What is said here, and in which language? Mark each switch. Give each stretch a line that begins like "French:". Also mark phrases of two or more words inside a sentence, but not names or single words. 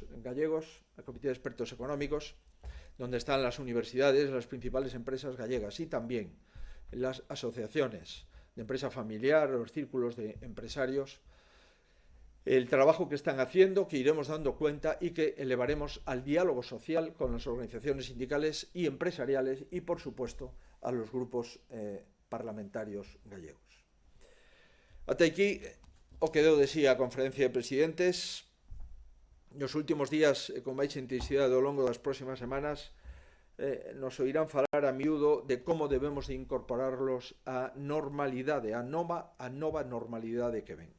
Spanish: Gallegos, al Comité de Expertos Económicos, donde están las universidades, las principales empresas gallegas y también las asociaciones de empresa familiar, los círculos de empresarios, el trabajo que están haciendo, que iremos dando cuenta y que elevaremos al diálogo social con las organizaciones sindicales y empresariales y, por supuesto, a los grupos parlamentarios gallegos.
Galician: Ata aquí o que deu de sí a conferencia de presidentes. Nos últimos días, con máis intensidade ao longo das próximas semanas, nos oirán falar a miúdo de como debemos de incorporarlos á normalidade, a nova normalidade que ven.